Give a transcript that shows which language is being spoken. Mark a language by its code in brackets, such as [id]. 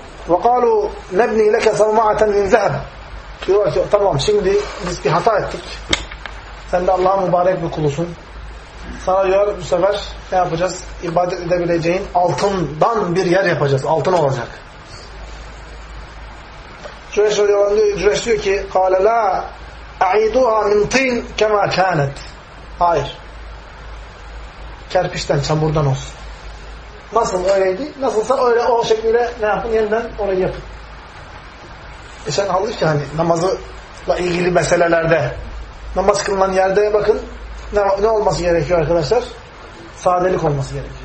[ar] وَقَالُوا نَبْنِي لَكَ صَوْمَعَةً مِنْ ذَهَبٍ. [tr] Diyorlar ki tamam şimdi biz bir hata ettik. Sen de Allah'a mübarek bir kulusun. Sana diyor bu sefer ne yapacağız? İbadet edebileceğin altından bir yer yapacağız. Altın olacak. Cüreyş diyor ki [ar] قَالَ لَا أَعِيدُهَا مِنْ طِينْ كَمَا كَانَتْ. [tr] Hayır. Kerpiçten, çamurdan olsun. Nasıl öyleydi? Nasılsa öyle o şekilde ne yapın? Yeniden orayı yapın. sen halbuki hani namazla ilgili meselelerde namaz kılınan yerde bakın ne olması gerekiyor arkadaşlar? Sadelik olması gerekiyor.